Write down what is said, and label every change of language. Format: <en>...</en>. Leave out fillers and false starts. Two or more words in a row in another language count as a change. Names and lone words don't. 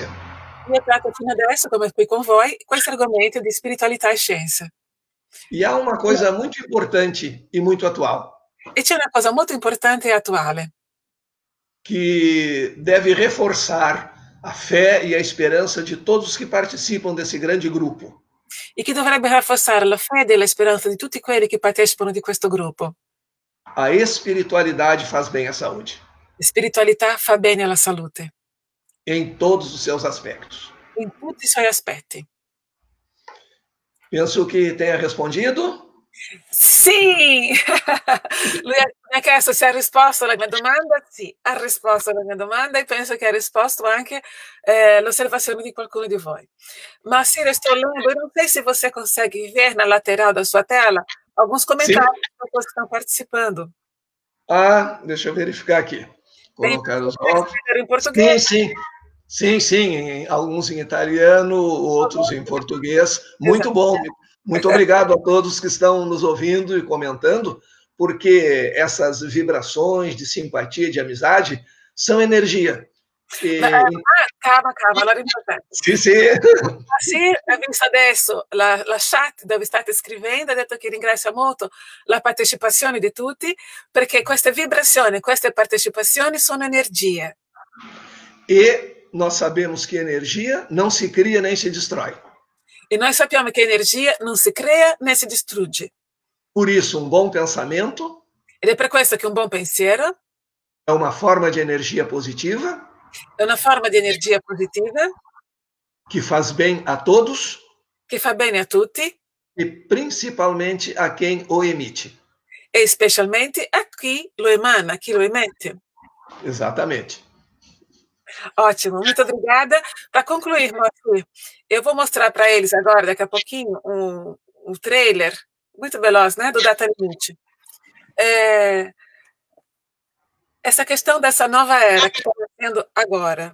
<it>Io tratto fino adesso, come qui con voi, questo argomento di spiritualità e scienza.</it> <pt>E há uma coisa muito importante e muito atual.</pt> <it>E c'è una cosa molto importante e attuale.</it> <pt>Que deve reforçar a fé e a esperança de todos que participam desse grande grupo.</pt> <it>E che dovrebbe rafforzare la fede e la speranza di tutti quelli che partecipano di questo gruppo.</it> <pt>A espiritualidade faz bem à saúde.</pt> <it>La spiritualità fa bene alla salute.</it> <pt>Em todos os seus aspectos.</pt> <it>In tutti i suoi aspetti.</it> <pt>Penso que tenha respondido.</pt> <it>Sì! Lui mi ha chiesto se ha risposto alla mia domanda. Sì, ha risposto alla mia domanda e penso che ha risposto anche l'osservazione di qualcuno di voi. Ma sì,</it> <pt>estou lendo, eu não sei se você consegue ver na lateral da sua tela alguns comentários das pessoas que estão participando. Ah, deixa eu verificar aqui. Colocar os óculos. Em português. Sim. Alguns em italiano, outros em português. Muito bom. Muito obrigado a todos que estão nos ouvindo e comentando, porque essas vibrações de simpatia, de amizade, são energia. Calma,</pt> <it>allora è importante. Sì, sì. Sì, ha visto adesso la chat dove state scrivendo, ha detto che ringrazia molto la partecipazione di tutti, perché queste vibrazioni, queste partecipazioni sono energie.</it> <pt>E nós sabemos que energia não se cria nem se destrói.</pt> <it>E noi sappiamo che energia non si crea né si distrugge.</it> <pt>Por isso, um bom pensamento</pt> <it>Ed è per questo che un buon pensiero</it> <pt>é uma forma de energia positiva</pt> <it>è una forma di energia positiva</it> <pt>que faz bem a todos</pt> <it>che fa bene a tutti</it> <pt>e principalmente a quem o emite.</pt> <it>e specialmente a chi lo emana, a chi lo emette.</it> <pt>Exatamente. Ótimo, muito obrigada. Para concluir, Moacir, eu vou mostrar para eles agora, daqui a pouquinho, um trailer muito veloz, né, do Data Limite. Essa questão dessa nova era que está nascendo agora.</pt>